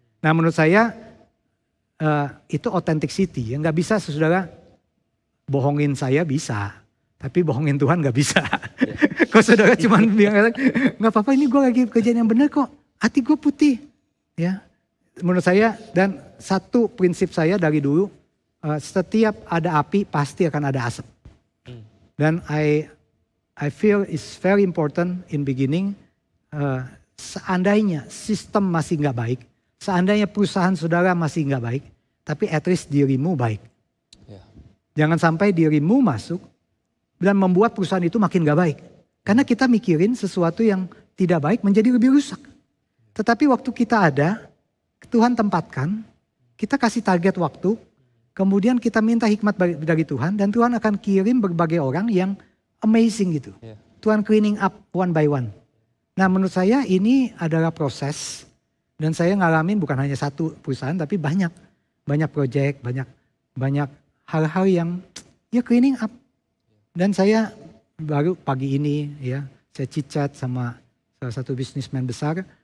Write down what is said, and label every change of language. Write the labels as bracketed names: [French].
[Indonesian] Nah menurut saya itu authenticity. Yang gak bisa saudara bohongin saya bisa. Tapi bohongin Tuhan gak bisa. Kalau saudara cuma bilang gak apa-apa ini gue lagi kerjaan yang benar kok. Hati gue putih. Ya, menurut saya dan satu prinsip saya dari dulu. Setiap ada api pasti akan ada asap. [English] Dan I feel it's very important in beginning. [Indonesian] Seandainya sistem masih gak baik. Seandainya perusahaan saudara masih gak baik. Tapi [English] at least [Indonesian] dirimu baik. Jangan sampai dirimu masuk. Dan membuat perusahaan itu makin gak baik. Karena kita mikirin sesuatu yang tidak baik menjadi lebih rusak. Tetapi waktu kita ada, Tuhan tempatkan. Kita kasih target waktu. Kemudian kita minta hikmat dari Tuhan. Dan Tuhan akan kirim berbagai orang yang amazing gitu. [English] Tuhan cleaning up one by one. [Indonesian] Nah menurut saya ini adalah proses. Dan saya ngalamin bukan hanya satu perusahaan tapi banyak. Banyak proyek, banyak hal-hal yang ya [English] cleaning up. [Indonesian] Dan saya baru pagi ini ya saya chit-chat sama salah satu bisnismen besar.